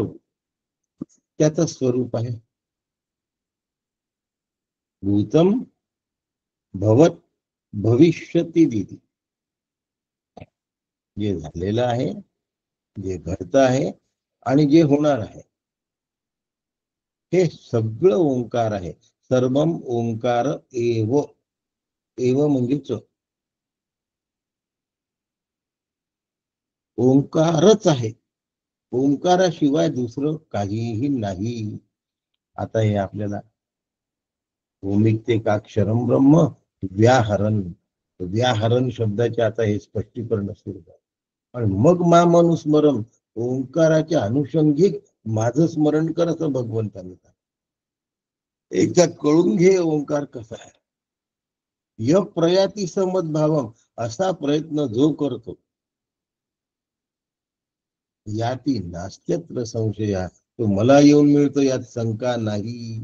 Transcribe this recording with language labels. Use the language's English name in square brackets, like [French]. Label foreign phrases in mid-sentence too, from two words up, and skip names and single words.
[Marathi] त्याचं स्वरूप आहे [Sanskrit] भूतम भवत भविष्यती दिदी. [Marathi] जे झालेलं आहे, जे घडत आहे आणि जे होणार आहे, हे सगळं ओंकार आहे. [Sanskrit] सर्वम ओंकार एव. [Marathi] एव म्हणजेच ओंकारच आहे. ओंकाराशिवाय दुसरं काहीही नाही. आता हे आपल्याला [Sanskrit] ओमित्येकाक्षरम ब्रह्म व्याहरण, [Marathi] व्याहरण शब्दाचे आता हे स्पष्टीकरण सुरू झालं. आणि मग मामनुस्मरण, ओंकाराच्या अनुषंगिक माझं स्मरण कर असं भगवंतांनी सांगितलं. एकदा कळून घे ओंकार कसा आहे. [Sanskrit] य प्रयाती समद्भावम, [Marathi] असा प्रयत्न जो करतो, [Sanskrit] याती नास्त्यत्र संशया, [Marathi] तो मला येऊन मिळतो यात शंका नाही.